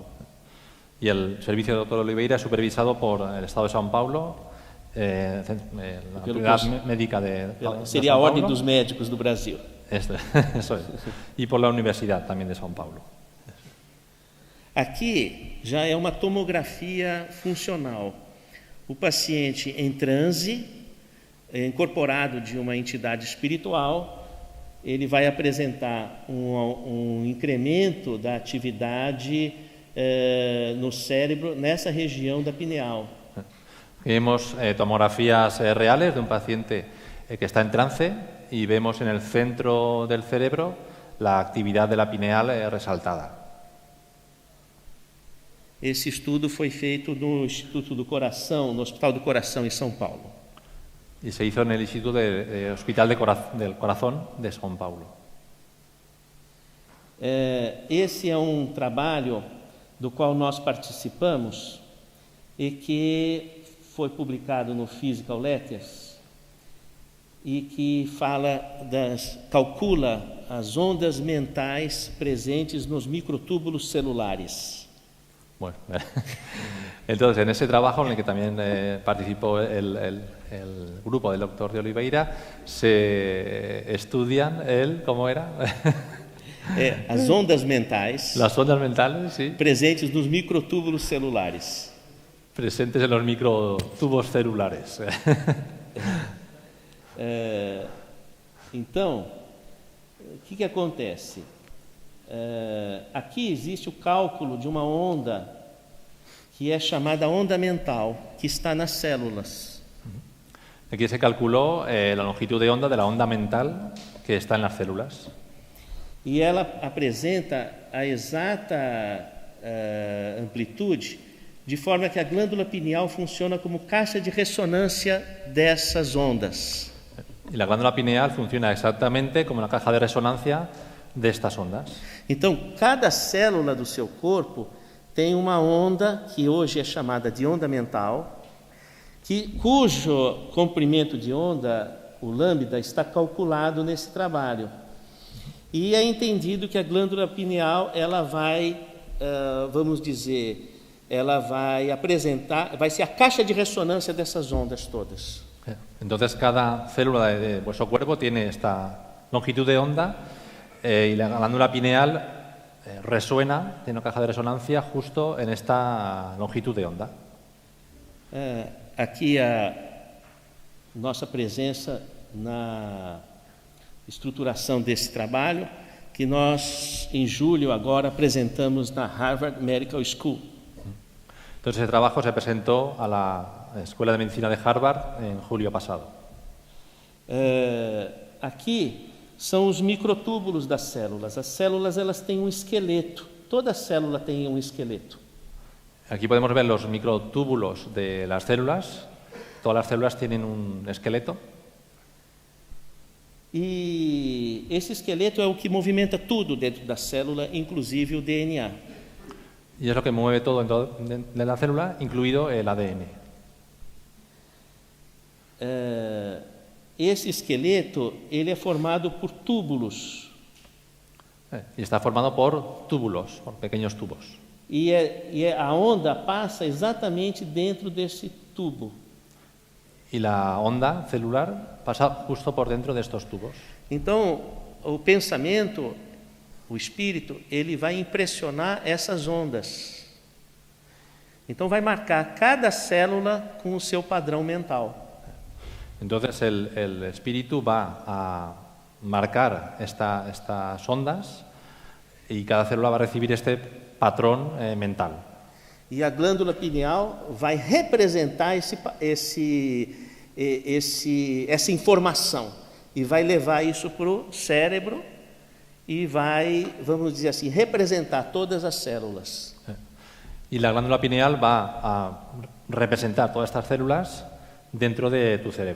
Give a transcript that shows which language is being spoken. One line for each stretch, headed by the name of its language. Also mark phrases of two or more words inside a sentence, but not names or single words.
Spanish: Y el servicio de Dr. Oliveira es supervisado por el Estado de São Paulo, la autoridad médica
Portuguese: seria a Ordem dos Médicos do Brasil.
Spanish: Eso es. Y por la Universidad también de São Paulo.
Portuguese: Aqui já é uma tomografia funcional. O paciente em transe, incorporado de uma entidade espiritual, ele vai apresentar incremento da atividade no cérebro, nessa região da pineal.
Spanish: Vemos tomografías reales de un paciente que está en trance y vemos en el centro del cerebro la actividad de la pineal resaltada.
Portuguese: Esse estudo foi feito no Instituto do Coração, no Hospital do Coração em São Paulo.
Spanish: Y se hizo en el Instituto del Hospital del Corazón de São Paulo.
Portuguese: Esse é trabalho do qual nós participamos e que foi publicado no Physical Letters e que calcula as ondas mentais presentes nos microtúbulos celulares.
Spanish: Bueno, entonces en ese trabajo en el que también participó el grupo del doctor de Oliveira, se estudian ¿cómo era?
Portuguese: As ondas mentais.
Spanish: Las ondas mentales, sí.
Portuguese: Presentes nos microtúbulos celulares.
Spanish: Presentes en los microtubos celulares.
Portuguese: Então, o que acontece? Aqui existe o cálculo de uma onda que é chamada onda mental, que está nas células.
Spanish: Aquí se calculó la longitud de onda de la onda mental que está en las células.
Portuguese: E ela apresenta a exata amplitude, de forma que a glândula pineal funciona como caixa de ressonância dessas ondas.
Spanish: Y la glándula pineal funciona exactamente como una caja de resonancia de estas ondas.
Portuguese: Então, cada célula do seu corpo tem uma onda que hoje é chamada de onda mental, cujo comprimento de onda, o lambda, está calculado nesse trabalho. E é entendido que a glândula pineal ela vai, vamos dizer, ela vai ser a caixa de ressonância dessas ondas todas.
Spanish: Entonces cada célula de vuestro cuerpo tiene esta longitud de onda y la glándula pineal resuena, tiene una caja de resonancia justo en esta longitud de onda.
Portuguese: Aqui a nossa presença na estruturação desse trabalho, que nós, em julho, agora apresentamos na Harvard Medical School.
Spanish: Entonces, ese trabajo se presentó a la Escuela de Medicina de Harvard en julio pasado.
Portuguese: Aqui são os microtúbulos das células. As células elas têm um esqueleto. Toda célula tem um esqueleto.
Spanish: Aquí podemos ver los microtúbulos de las células. Todas las células tienen un esqueleto.
Portuguese: E esse esqueleto é o que movimenta tudo dentro da célula, inclusive o DNA.
Spanish: Y es lo que mueve todo dentro de la célula, incluido el ADN.
Portuguese: Esse esqueleto ele é formado por túbulos.
Spanish: Y está formado por túbulos, por pequeños tubos.
Portuguese: E a onda passa exatamente dentro desse tubo.
Spanish: Y la onda celular pasa justo por dentro de estos tubos.
Portuguese: Então, o pensamento, o espírito, ele vai impressionar essas ondas. Então, vai marcar cada célula com o seu padrão mental.
Spanish: Entonces, el espíritu va a marcar estas ondas y cada célula va a recibir este patrón mental.
Portuguese: E a glândula pineal vai representar essa informação e vai levar isso para o cérebro e vai, vamos dizer assim, representar todas as células.
Spanish: Y la glándula pineal va a representar todas estas células dentro de tu cerebro.